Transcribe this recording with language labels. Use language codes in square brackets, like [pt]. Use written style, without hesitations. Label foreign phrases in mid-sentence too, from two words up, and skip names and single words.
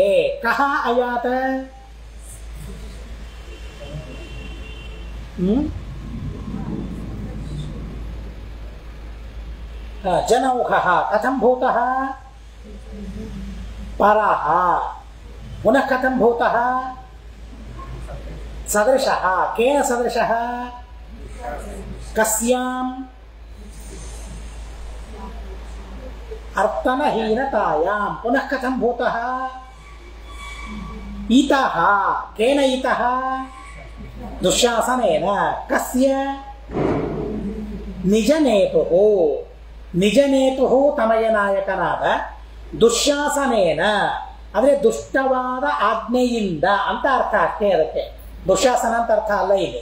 [sa] ಕಹ ಅಯಾತ್, ಜನೌಘಃ ಕಥಂ ಭೂತಃ ಪರಃ, ಪುನಃ ಕಥಂ ಭೂತಃ ಸದೃಶಃ. ಕೇನ ಸದೃಶಃ, ಕಸ್ಯಾಂ ಅರ್ತನಹೀನತಾಯಾಂ. ಪುನಃ ಕಥಂ ಭೂತಃ ಇತಃ. ಕೇನ ಇತಃ, ದುಶ್ಯಾಸನೇನ. ಕಸ್ಯ, ನಿಜನೇತುಃ. [kn] ನಿಜನೇತುಃ ತಮಯನಾಯಕನಾದ ದುಶ್ಯಾಸನೇನ ಅಂದರೆ ದುಷ್ಟವಾದ ಆಜ್ಞೆಯಿಂದ ಅಂತ ಅರ್ಥ ಅಷ್ಟೇ. ಅದಕ್ಕೆ ದುಶ್ಯಾಸನ ಅಂತ ಅರ್ಥ ಅಲ್ಲ ಇಲ್ಲಿ.